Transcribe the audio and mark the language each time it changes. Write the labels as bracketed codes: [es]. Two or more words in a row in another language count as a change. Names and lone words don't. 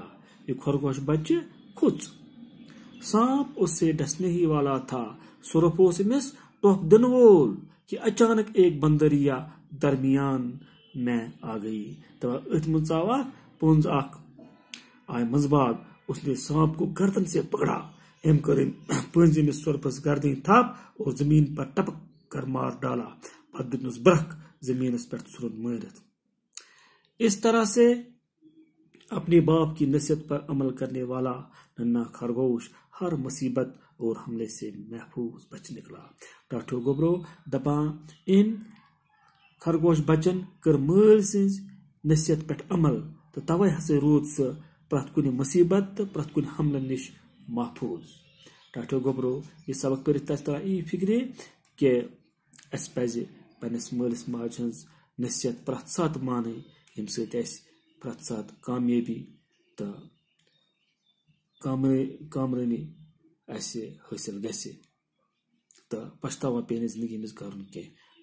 [ks] یہ خرگوش بچہ کھوٚژ۔ [ur] سانپ اس سے ڈسنے ہی والا تھا، [ks] سۄرپھ اوس أمِس ٹۄپھ دِنہٕ وول [ur] کہ اچانک ایک بندریا درمیان میں آ گئی۔ [ks] دپان أتھۍ منٛز ژاو اکھ پٔنٛز اکھ، آیہِ منٛزٕ باگ۔ [ur] اس نے سانپ کو گردن سے پکڑا۔ [ks] أمۍ کٔر پٔنٛزۍ أمِس سۄرپھس گردن تھپھ [ur] اور زمین پر ٹپک کر مار ڈالا، [ks] پتہٕ دیُتنس برکھ زمینس پٮ۪ٹھ ژھُنُن مٲرِتھ۔ [ur] اس طرح سے اپنے باپ کی نصیحت پر عمل کرنے والا ننا خرگوش ہر مصیبت اور حملے سے محفوظ بچ نکلا۔ [ks] ٹاٹھو گوبرو دپان ان خرگوش بچن کر مٲلۍ سٕنٛزِ نصیحت پٮ۪ٹھ عمل، تہٕ توے ہسا روٗد سُہ پرٛٮ۪تھ کُنہِ مصیبت تہٕ پرٛٮ۪تھ کُنہِ حملہٕ نِش محفوظ۔ ٹاٹھو گوبرو یہ سبق پٔرِتھ تَس تران یی فکرِ کہ اَسہِ پزِ پننس مٲلِس ماجہِ ہٕنٛز نصیحت پرٛٮ۪تھ ساتہٕ مانٕنۍ، ییٚمہِ سۭتۍ اَسہِ پرٛٮ۪تھ ساتہٕ کامیٲبی تہٕ کامرٲنی اَسہِ حٲصِل گژھِ تہٕ پچھتاوا پیٚیہِ نہٕ زندگی منٛز کرُن کینٛہہ۔